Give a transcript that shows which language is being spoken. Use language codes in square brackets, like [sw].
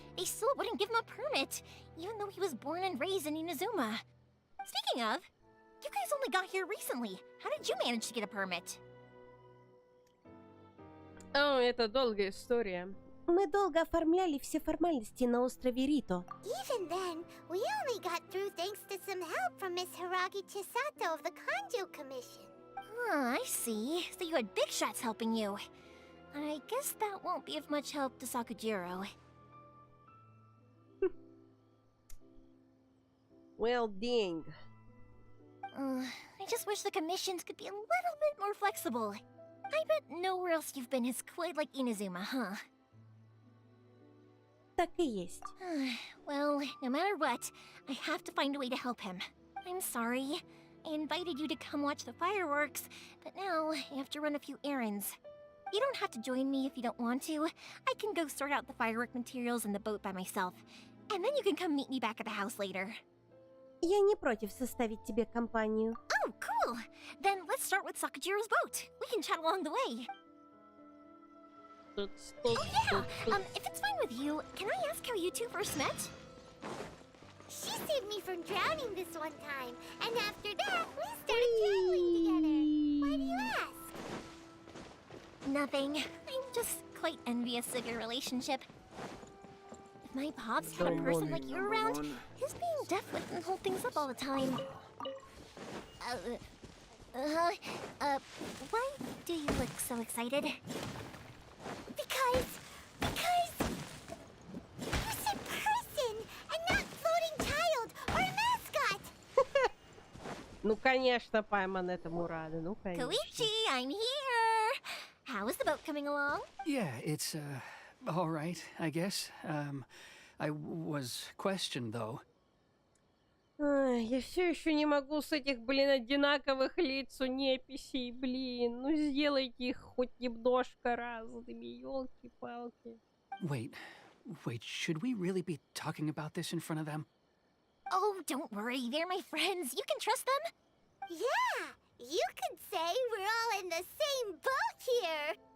[en] They still wouldn't give him a permit, even though he was born and raised in Inazuma. Speaking of, you guys only got here recently. How did you manage to get a permit? [ru] О, это долгая история. Мы долго оформляли все формальности на острове Рито. [en] Even then, we only got through thanks to some help from Miss Hiragi Chisato of the Kanjo Commission. Ah, I see. So you had big shots helping you. I guess that won't be of much help to Sakujiro. Well, dang. I just wish the commissions could be a little bit more flexible. I bet nowhere else you've been is quite like Inazuma, huh? [ru] Так и есть. [en] Well, no matter what, I have to find a way to help him. I'm sorry. I invited you to come watch the fireworks, but now I have to run a few errands. You don't have to join me if you don't want to. I can go sort out the firework materials in the boat by myself. And then you can come meet me back at the house later. [ru] Я не против составить тебе компанию. [en] Oh, cool! Then let's start with Sakujiro's boat. We can chat along the way. Oh yeah! If it's fine with you, can I ask how you two first met? She saved me from drowning this one time, and after that, we started traveling together. Why do you ask? Nothing. I'm just quite envious of your relationship. If my pops had a person like you around, his being deaf wouldn't hold things up all the time. Why do you look so excited? Because you said person and not floating child or mascot. [ru] Ну, конечно, пойман этому рада. Ну, конечно. [en] Koichi, I'm here! How is the boat coming along? Yeah, it's, all right, I guess. I was questioned, though. [ru] Ай, я все еще не могу с этих, блин, одинаковых лиц у неписей, блин. Ну, сделайте их хоть немножко разными, елки-палки. [en] Wait, should we really be talking about this in front of them? Oh, don't worry, they're my friends. You can trust them. Yeah, you could say we're all in the same boat here.